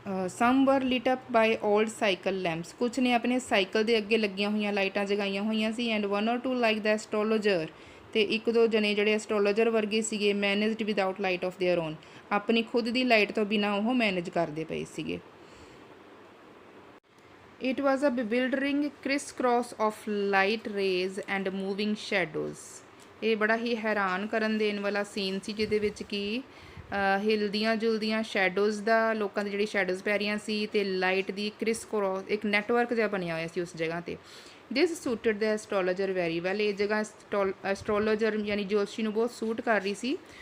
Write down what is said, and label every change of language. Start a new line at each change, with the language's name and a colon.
English: some were lit up by old cycle lamps,
Punjabi: ਕੁਛ ਨੇ ਆਪਣੇ ਸਾਈਕਲ ਦੇ ਅੱਗੇ ਲੱਗੀਆਂ ਹੋਈਆਂ ਲਾਈਟਾਂ ਜਗਾਈਆਂ ਹੋਈਆਂ ਸੀ।
English: and 1 or 2 like the astrologer,
Punjabi: ਅਤੇ ਇੱਕ ਦੋ ਜਣੇ ਜਿਹੜੇ ਐਸਟ੍ਰੋਲੋਜਰ ਵਰਗੇ ਸੀਗੇ
English: managed without light of their own,
Punjabi: ਆਪਣੀ ਖੁਦ ਦੀ ਲਾਈਟ ਤੋਂ ਬਿਨਾਂ ਉਹ ਮੈਨੇਜ ਕਰਦੇ ਪਏ ਸੀਗੇ।
English: It was a bewildering crisscross of light rays and moving shadows।
Punjabi: ਇਹ ਬੜਾ ਹੀ ਹੈਰਾਨ ਕਰਨ ਦੇਣ ਵਾਲਾ ਸੀਨ ਸੀ ਜਿਹਦੇ ਵਿੱਚ ਕਿ ਹਿਲਦੀਆਂ ਜੁਲਦੀਆਂ ਸ਼ੈਡੋਜ਼ ਦਾ, ਲੋਕਾਂ ਦੀ ਜਿਹੜੀ ਸ਼ੈਡੋਜ਼ ਪੈ ਰਹੀਆਂ ਸੀ, ਅਤੇ ਲਾਈਟ ਦੀ ਕ੍ਰਿਸ ਇੱਕ ਨੈਟਵਰਕ ਜਿਹਾ ਬਣਿਆ ਹੋਇਆ ਸੀ ਉਸ ਜਗ੍ਹਾ 'ਤੇ।
English: this suited the astrologer very well,
Punjabi: ਇਹ ਜਗ੍ਹਾ ਐਸਟ੍ਰੋਲੋਜਰ ਯਾਨੀ ਜੋਤਸ਼ੀ ਨੂੰ ਬਹੁਤ ਸੂਟ ਕਰ ਰਹੀ ਸੀ।